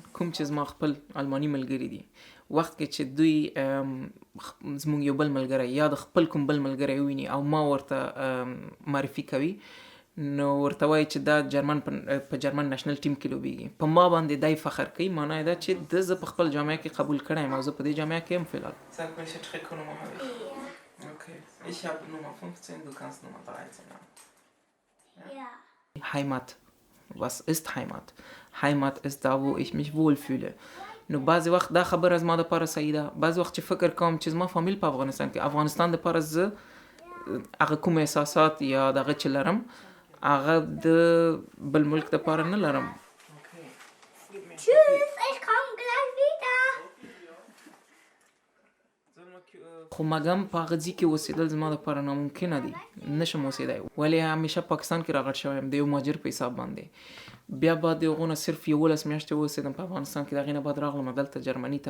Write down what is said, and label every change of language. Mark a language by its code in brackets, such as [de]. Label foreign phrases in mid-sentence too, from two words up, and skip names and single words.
[ps] چې زما خپل الماني ملګري دي، وخت کې چې دوی زموږ یو بل ملګری یا د خپل کوم بل ملګری وویني او ما ورته معرفي کوي، نو ورته وایي چې دا په جرمن نشنل ټیم کې لوبیږي. په ما باندې دای فخر کوي، معنی یې دا چې زه په خپل جامعه کې قبول کړی یم او زه په دې جامعه کې یم فعلا. [de] Sag, welche Trikotnummer habe ich? Okay. Ich habe Nummer 15, du kannst Nummer 13 haben. Ja. Heimat. Was ist Heimat? Heimat ist da, wo ich mich wohlfühle. [ps] نو بعضې وخت دا خبره زما دپاره صحیح ده، بعضې وخت چې فکر کوم چې زما فامیل په افغانستان کې، افغانستان دپاره زه هغه کوم احساسات یا دغه چې لرم هغه د بل ملک دپاره نه لرم. [de] Tschüss, ich komme gleich wieder. [ps] خو مګم په هغه ځای کې اوسېدل زما دپاره ناممکنه دي، نشم اوسېدی، ولې همیشه پاکستان کې راغټ شوی یم د یو مهاجر په حساب باندې. بیا بعد د هغو نه صرف 11 میاشتې اوسېدم په افغانستان کې، د هغې نه بعد راغلم دلته جرمني ته.